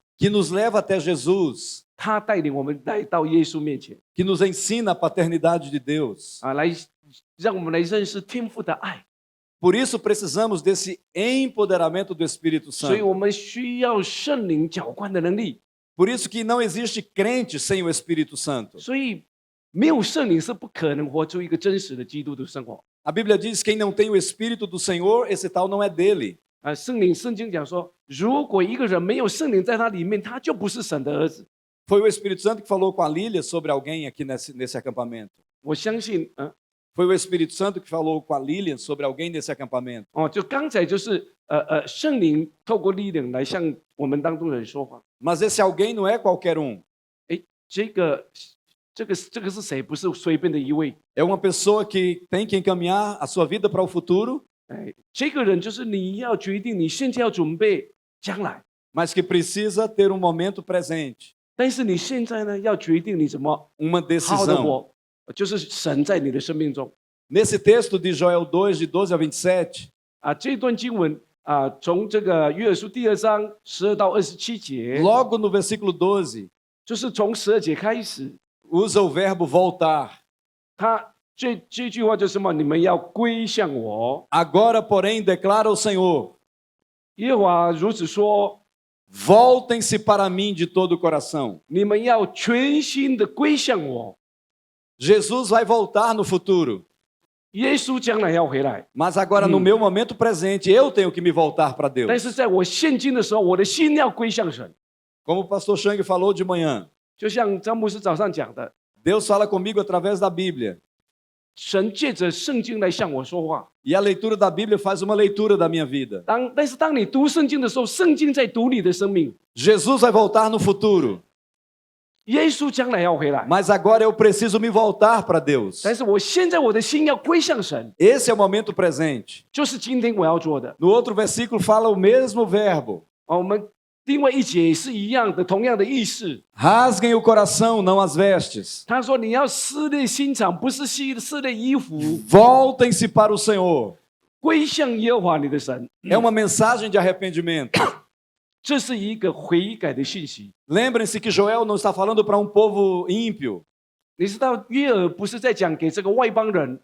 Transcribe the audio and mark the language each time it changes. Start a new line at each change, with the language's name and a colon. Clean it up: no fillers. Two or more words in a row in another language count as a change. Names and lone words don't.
Portuguese: que nos leva até Jesus,
Chinese: 他带领我们来到耶稣面前
Portuguese: que nos ensina a paternidade de Deus.
Chinese: 来让我们来认识天父的爱。
Portuguese: Por isso precisamos desse empoderamento do Espírito
Chinese: 所以我
Portuguese: Santo.
Chinese: 们需要圣灵浇灌的能力。
Portuguese: Por isso que não existe crente sem o Espírito Santo.
Chinese: 所以没有圣灵是不可能活出一个真实的基督的生活。
Portuguese: A Bíblia diz: quem não tem o Espírito do Senhor, esse tal não é dele.
Chinese: 圣经讲说，如果一个人没有圣灵在他里面，他就不是神的儿子。
Portuguese: Foi o Espírito Santo que falou com a Lília sobre alguém aqui nesse acampamento.
Chinese: 我相信，
Portuguese: Foi o Espírito Santo que falou com a Lília sobre alguém nesse acampamento.
Chinese: 就刚才就是圣灵透过力量来向我们当中人说话。
Portuguese: Mas esse alguém não é qualquer um.
Chinese: 这个是谁？不是随便的一位。
Portuguese: É uma pessoa que tem que encaminhar a sua vida para o futuro,
Chinese: 这个人就是你要决定，你现在要准备将来，
Portuguese: mas que precisa ter um momento presente,
Chinese: 但是你现在呢，要决定你怎么
Portuguese: uma
Chinese: 好好的
Portuguese: decisão.
Chinese: 活，就是神在你的生命中。
Portuguese: Nesse texto de Joel 2, de 12 a 27,
Chinese: 这段经文从这个约珥书第2章12到27节，
Portuguese: logo no versículo 12,
Chinese: 就是从12节开始，
Portuguese: usa o verbo voltar.
Chinese: 他这句话就是什么？你们要归向我。
Portuguese: Agora, porém, declara o Senhor:
Chinese: 耶和华如此说，
Portuguese: voltem-se para mim de todo o coração.
Chinese: 你们要全心的归向我。
Portuguese: Jesus vai voltar no futuro,
Chinese: 耶稣将来要回来，
Portuguese: mas agora no meu momento presente, eu tenho que me voltar para
Chinese: 但
Portuguese: Deus.
Chinese: 是在我现今的时候，我的心要归向神。
Portuguese: Como o pastor Chang falou de manhã,
Chinese: 就像张牧师早上讲的，
Portuguese: Deus fala comigo através da Bíblia.
Chinese: 神借着圣经来向我说话。
Portuguese: E a leitura da Bíblia faz uma leitura da minha vida.
Chinese: 但是当你读圣经的时候，圣经在读你的生命。
Portuguese: Jesus vai voltar no futuro,
Chinese: 耶稣将来要回来，
Portuguese: mas agora eu preciso me voltar para Deus.
Chinese: 但是我现在我的心要归向神，
Portuguese: Esse é o momento presente.
Chinese: 就是今天我要做的。
Portuguese: No outro versículo fala o mesmo verbo.
Chinese: 我们另外一节是一样的，同样的意思。
Portuguese: Rasguem o coração, não as vestes.
Chinese: 他说你要撕裂心肠，不是撕裂衣服，
Portuguese: Voltem-se para o Senhor.
Chinese: 归向耶和华你的神。
Portuguese: É uma mensagem de arrependimento.
Chinese: 这是一个悔改的信息。
Portuguese: Lembrem-se que Joel não está falando para um povo ímpio.
Chinese: 你知道约珥不是在讲给这个外邦人，